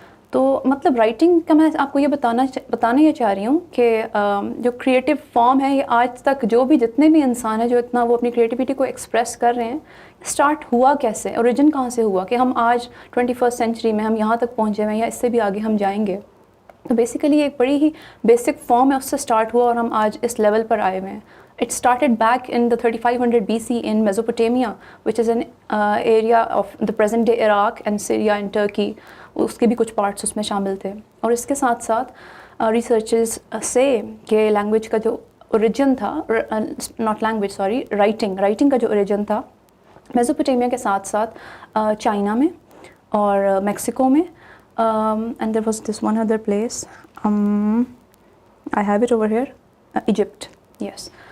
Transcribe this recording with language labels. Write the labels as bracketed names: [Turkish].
[Urdu] تو مطلب رائٹنگ کا میں آپ کو یہ بتانا یہ چاہ رہی ہوں کہ جو کریٹیو فارم ہے یہ آج تک جو بھی جتنے بھی انسان ہیں جو اتنا وہ اپنی کریٹیوٹی کو ایکسپریس کر رہے ہیں, اسٹارٹ ہوا کیسے, اوریجن کہاں سے ہوا کہ ہم آج 21st سینچری میں ہم یہاں تک پہنچے ہوئے ہیں یا اس سے بھی آگے ہم جائیں گے. تو بیسیکلی ایک بڑی ہی بیسک فارم ہے اس سے اسٹارٹ ہوا اور ہم آج اس لیول پر آئے ہوئے ہیں. [English] It started back in the 3500 BC in Mesopotamia, which is an area of the present day Iraq and Syria and Turkey. [Urdu] اس کے بھی کچھ پارٹس اس میں شامل تھے. اور اس کے ساتھ ساتھ ریسرچز سے کہ لینگویج کا جو اوریجن تھا, [English] not language sorry, [Urdu] رائٹنگ کا جو اوریجن تھا میزوپوٹیمیا کے ساتھ ساتھ چائنا میں اور میکسیکو میں, [English] And there was this one other place, I have it over here, Egypt. Yes.